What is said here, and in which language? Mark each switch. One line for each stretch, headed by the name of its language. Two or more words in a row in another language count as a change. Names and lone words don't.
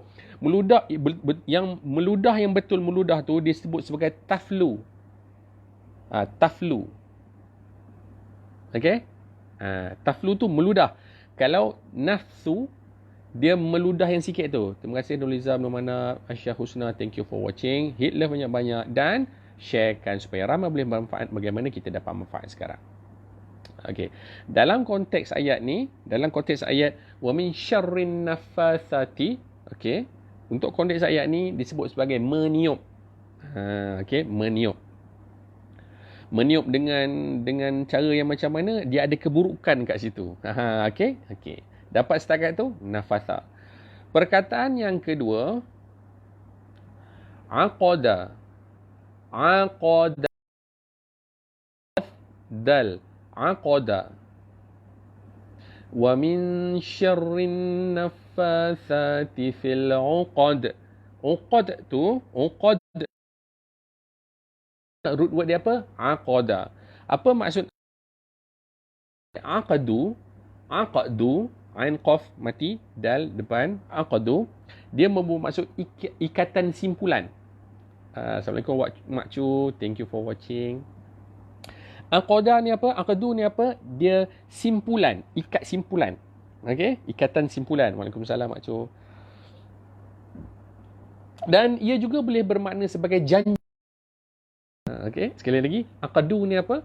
Malay: Meludah yang betul meludah tu disebut sebagai taflu. Taflu. Okey? Taflu tu meludah. Kalau nafsu dia meludah yang sikit tu. Terima kasih Nurliza, Nurmana, Aisyah Husna.
English: Thank you for watching. Hit love
Malay: banyak-banyak dan sharekan supaya ramai boleh bermanfaat bagaimana kita dapat manfaat sekarang. Okey. Dalam konteks ayat ni, dalam konteks ayat
Arabic: ومن شر النفاثات,
Malay: okey. Untuk konteks ayat ni disebut sebagai meniup. Okey, meniup. Meniup dengan cara yang macam mana? Dia ada keburukan kat situ. Okey? Okey. Dapat setakat tu? Nafasa. Perkataan yang kedua, aqada. Aqada. Dal. Aqada.
Arabic: ومن شر النفاثات في العقد.
Malay: Uqad tu, uqad
English: root word
Malay: dia apa? Aqada. Apa maksud aqadu? Aqadu, ain qaf mati, dal depan, aqadu. Dia bermaksud ikatan simpulan. Assalamualaikum Mak Cu,
English: thank you for watching.
Malay: Aqada ni apa? Aqadu ni apa? Dia simpulan, ikat simpulan. Okey, ikatan simpulan. Waalaikumsalam Mak Cu. Dan ia juga boleh bermakna sebagai janji. Okey, sekali lagi, aqdu ni apa?